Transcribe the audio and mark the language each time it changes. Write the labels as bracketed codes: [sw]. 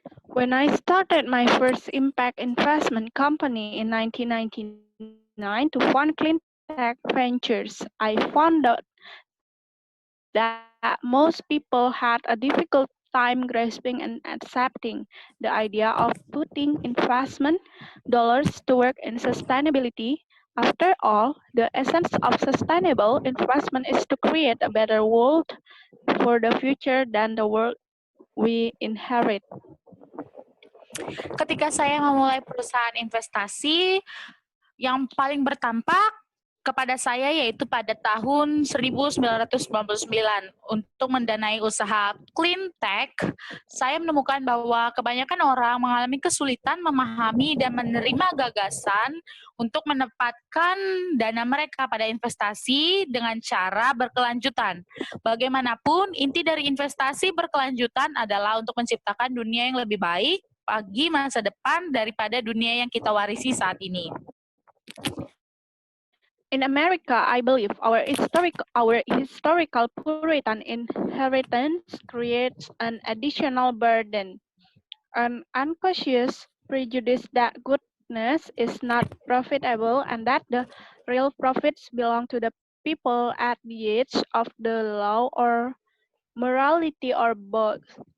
[en] When I started my first impact investment company in 1999 to fund clean tech ventures, I found out that most people had a difficult time grasping and accepting the idea of putting investment dollars to work in sustainability. After all, the essence of sustainable investment is to create a better world for the future than the world we inherit. [id] Ketika saya memulai perusahaan investasi, yang paling bertampak kepada saya yaitu pada tahun 1999 untuk mendanai usaha clean tech. Saya menemukan bahwa kebanyakan orang mengalami kesulitan memahami dan menerima gagasan untuk menempatkan dana mereka pada investasi dengan cara berkelanjutan. Bagaimanapun, inti dari investasi berkelanjutan adalah untuk menciptakan dunia yang lebih baik bagi masa depan daripada dunia yang kita warisi saat ini. [en] In America, I believe our historical Puritan inheritance creates an additional burden, an unconscious prejudice that goodness is not profitable and that the real profits belong to the people at the edge of the law or morality or both.